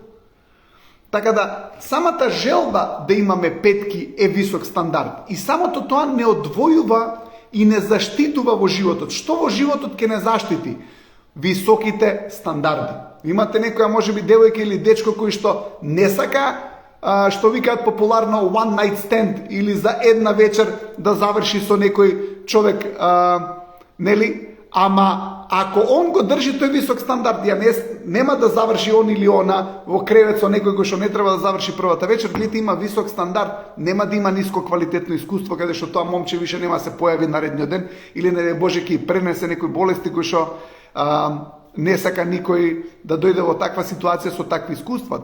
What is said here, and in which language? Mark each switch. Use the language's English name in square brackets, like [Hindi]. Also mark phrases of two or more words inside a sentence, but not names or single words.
[Macedonian] Така да, самата желба да имаме петки е висок стандард. И самото тоа не одвојува и не заштитува во животот. Што во животот ќе не заштити? Високите стандарди. Имате некоја можеби девојка или дечко кој што не сака, што викаат популарно [English] one night stand, [Macedonian] или за една вечер да заврши со некој човек, нели? Ама ако он го држи тој висок стандард, нема да заврши он или она во кревет со некој кој што не треба да заврши првата вечер, гледате, има висок стандард, нема да има ниско квалитетно искуство, каде што тоа момче више нема се појави наредниот ден, или не Боже ќе пренесе некои болести кои што не сака никој да дојде во таква ситуација со такви искуства.